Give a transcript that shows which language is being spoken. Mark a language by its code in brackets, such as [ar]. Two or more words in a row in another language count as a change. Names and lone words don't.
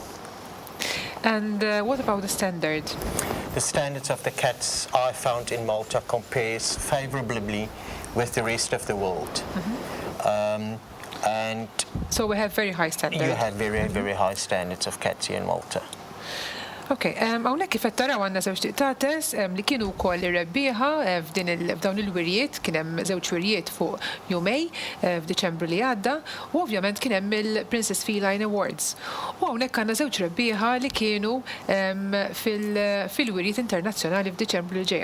[en] And what about the standard? The standards of the cats I found in Malta compares favorably with the rest of the world. And so we have very high standards. You have very, very high standards of cats here in Malta. [mt] Okay, hawnhekk kif qed taraw għandna żewġ tiqtates li kienu wkoll irrebbieħa f'dawn il-wirjiet, kien hemm żewġ wirjiet fuq jumej f'Diċembru li għadda, u ovvjament kien hemm il-Princess Feline Awards. U hawnhekk għandna żewġ rebbieħa li kienu fil-wirjiet internazzjonali f'Diċembru li ġej.